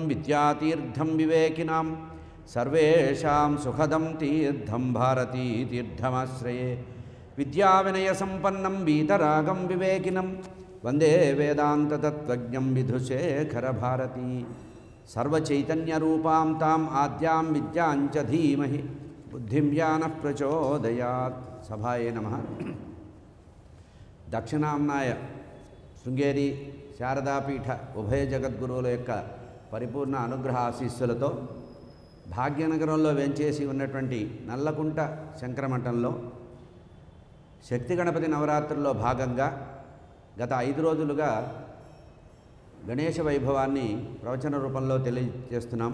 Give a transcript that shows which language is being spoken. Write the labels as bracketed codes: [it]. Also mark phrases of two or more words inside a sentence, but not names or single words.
[sa] विद्यातीर्थं विवेकिनां सर्वेषां सुखदं तीर्थं भारतीतीर्थमाश्रये विद्याविनयसम्पन्नं वीतरागं विवेकिनं वन्दे वेदान्ततत्त्वज्ञं विधुशेखरभारती सर्वचैतन्यरूपां ताम् आद्यां विद्यां च धीमहि बुद्धिं ज्ञानः प्रचोदयात् सभाये नमः [te] దక్షిణాంనాయ శృంగేరి శారదాపీఠ ఉభయ జగద్గురువుల యొక్క పరిపూర్ణ అనుగ్రహ ఆశీస్సులతో భాగ్యనగరంలో వెంచేసి ఉన్నటువంటి నల్లకుంట శంకరమఠంలో శక్తి గణపతి నవరాత్రుల్లో భాగంగా గత 5 రోజులుగా గణేశ వైభవాన్ని ప్రవచన రూపంలో తెలియజేస్తున్నాం.